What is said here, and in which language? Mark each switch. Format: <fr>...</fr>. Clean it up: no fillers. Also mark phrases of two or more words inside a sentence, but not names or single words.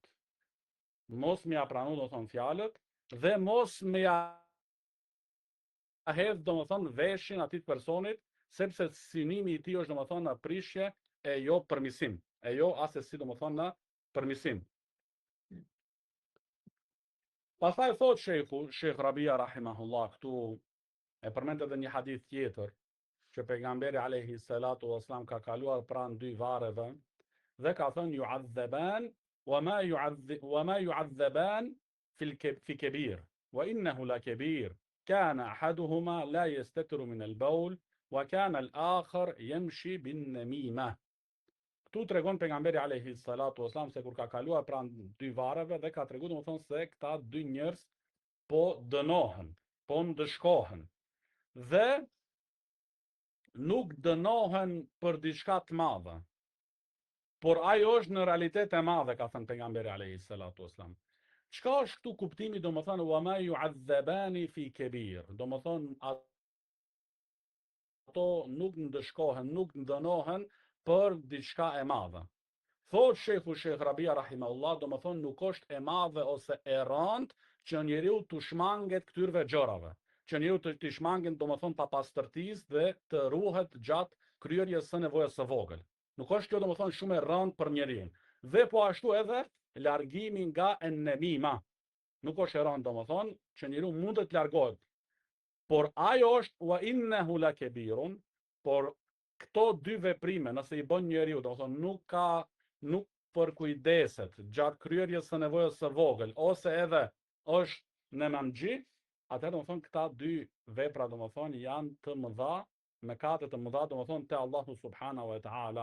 <sq>Mos me ja pranu domethënë fjalët dhe mos me ja hedh domethënë veshin atit personit, sepse synimi i tij është domethënë në prishje e jo përmisim, e jo asesi domethënë në përmisim. Pastaj thot Sheikh Rabia rahimahullah këtu e përmend edhe një hadith tjetër që pejgamberi</sq> <ar>عليه الصلاة والسلام</ar> <sq>ka kaluar pranë dy varreve dhe ka thënë</sq> <ar>يعذبان وما يعذبان في كبير وإنه لكبير كان أحدهما لا يستتر من البول وكان الآخر يمشي بالنميمة.</ar> <sq>Këtu tregon pejgamberi</sq> <ar>عليه الصلاة والسلام</ar> <sq>se kur ka kaluar pranë dy varreve dhe ka treguar domethënë se këta dy njerëz po dënohen, po ndëshkohen. Dhe nuk dënohen për diçka të madhe, por ajo është në realitet e madhe, ka thënë pejgamberi</sq> <ar>عليه الصلاة والسلام.</ar> <sq>Çka është këtu kuptimi domethënë</sq> <ar>وما يعذبان في كبير?</ar> <sq>Domethënë ato nuk ndëshkohen, nuk dënohen për diçka e madhe. Thot Sheikh Rabia rahimahullah, domethënë nuk është e madhe ose e rëndë që njeriu të shmanget këtyrve gjërave, që njeriu të shmanget domethënë pa pastërtisë dhe të ruhet gjatë kryerjes së nevojës së vogël. Nuk është kjo domethënë shumë e rëndë për njeriu. Dhe po ashtu edhe largimi nga en-namima. Nuk është e rëndë domethënë që njeriu mund të largohet. Por ajo është</sq> <ar>وإنه لكبير,</ar> <sq>por këto dy veprime, nëse i bën njeriu, domethënë nuk përkujdeset gjatë kryerjes së nevojës së vogël, ose edhe është në mëngji, atëherë domethënë këta dy vepra domethënë janë të mëdha, mëkate të mëdha domethënë te Allahu</sq> <ar>سبحانه وتعالى.</ar>